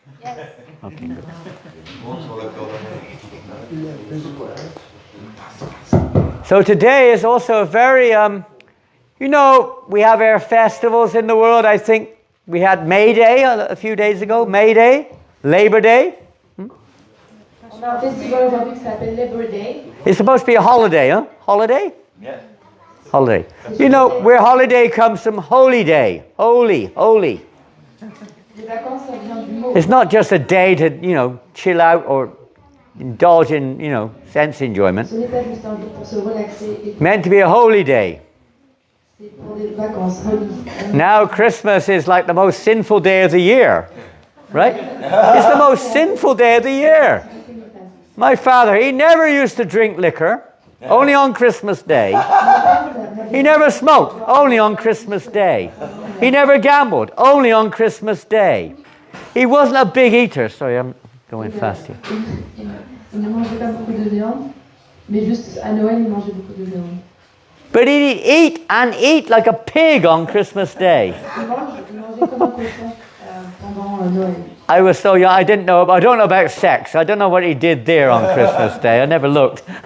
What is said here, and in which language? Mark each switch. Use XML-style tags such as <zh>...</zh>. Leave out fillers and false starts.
<en>Yes. Okay, good. So today is also a very, we have our festivals in the world. I think we had May Day a few days ago. May Day, Labor Day.</en> <fr>On a un festival aujourd'hui qui s'appelle Labor Day.</fr> <en>It's supposed to be a holiday, huh? Holiday? Yes. Holiday. You know, where holiday comes from, holy day. Holy, holy.</en> <fr>Les vacances, ça vient du mot.</fr> <en>It's not just a day to, chill out or indulge in, sense enjoyment.</en> <fr>Ce n'est pas juste un jour pour se relaxer. Et</fr> <en>Meant to be a holy day.</en> <fr>c'est pour des vacances. Holy.</fr> <en>Now Christmas is like the most sinful day of the year. Right? It's the most sinful day of the year. My father, he never used to drink liquor. Only on Christmas Day. He never smoked. Only on Christmas Day. He never gambled. Only on Christmas Day. He wasn't a big eater. Sorry, I'm going fast here.</en> <fr>Il ne mangeait pas beaucoup de viande, mais juste à Noël, il mangeait beaucoup de viande.</fr> <en>But he'd eat like a pig on Christmas Day.</en> <fr>Il mangeait comme un cochon pendant Noël.</fr> <en>I was so young, I don't know about sex. I don't know what he did there on Christmas Day. I never looked.</en>